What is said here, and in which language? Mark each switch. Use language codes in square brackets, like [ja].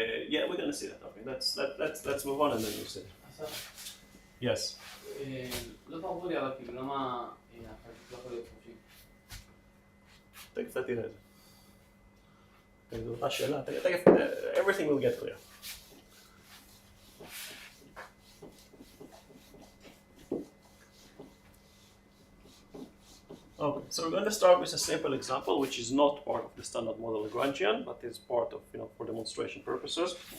[en] Yeah, we're going to see that. Okay, let's move on and then we'll see. Yes. [he] לא ברור לי, אבל כאילו למה החלקיק לא יכול להיות חופשי? תכף אתה תראה את זה. זו אותה שאלה, תכף, [en] everything will get clear. Okay, so we're going to start with a simple example, which is not part of the standard model Lagrangian, but is part of, for demonstration purposes.